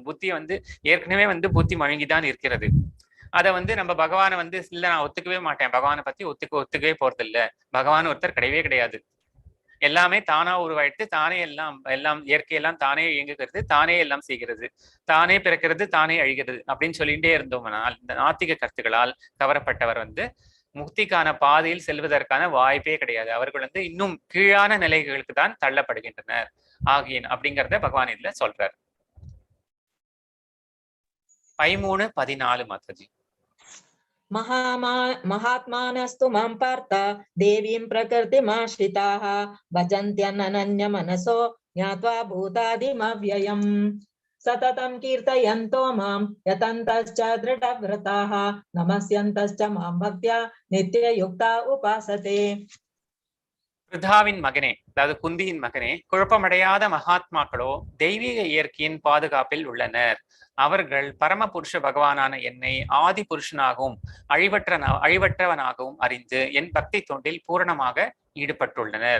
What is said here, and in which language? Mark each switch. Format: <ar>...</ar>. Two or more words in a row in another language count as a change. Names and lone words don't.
<ta>புத்தி வந்து ஏற்கனவே வந்து புத்தி மழுங்கிதான் இருக்கிறது. அதை வந்து நம்ம பகவானை வந்து இல்ல நான் ஒத்துக்கவே மாட்டேன், பகவானை பத்தி ஒத்துக்கவே போறது இல்ல, பகவான் ஒருத்தர் கிடையவே கிடையாது, எல்லாமே தானா உருவாயிட்டு தானே எல்லாம் இயற்கையெல்லாம் தானே இயங்குகிறது, தானே எல்லாம் செய்கிறது, தானே பிறக்கிறது, தானே அழிகிறது அப்படின்னு சொல்லிட்டே இருந்தோம்னால் இந்த நாத்திக கருத்துக்களால் கவரப்பட்டவர் வந்து முக்திக்கான பாதையில் செல்வதற்கான வாய்ப்பே கிடையாது. அவர்கள் வந்து இன்னும் கீழான நிலைகளுக்கு தான் தள்ளப்படுகின்றனர் ஆகியன் அப்படிங்கிறத பகவான் இதுல சொல்றார். 13:14 மாதாஜி.</ta> <sa>महात्मानस्तु मां पार्थ देवीं प्रकृतिमाश्रिताः भजन्त्यनन्य मनसो ज्ञात्वा भूतादिमव्ययम् सततं कीर्तयन्तो मां यतन्तश्च दृढव्रताः नमस्यन्तश्च मां भक्त्या नित्ययुक्ता उपासते.</sa> <ta>பிருதாவின் மகனே, அதாவது குந்தியின் மகனே, குழப்பமடையாத மகாத்மாக்களோ தெய்வீக இயற்கையின் பாதுகாப்பில் உள்ளனர். அவர்கள் பரமபுருஷ பகவானான என்னை ஆதி புருஷனாகவும் அழிவற்றவனாகவும் அறிந்து என் பக்தி தொண்டில் பூரணமாக ஈடுபட்டுள்ளனர்.</ta>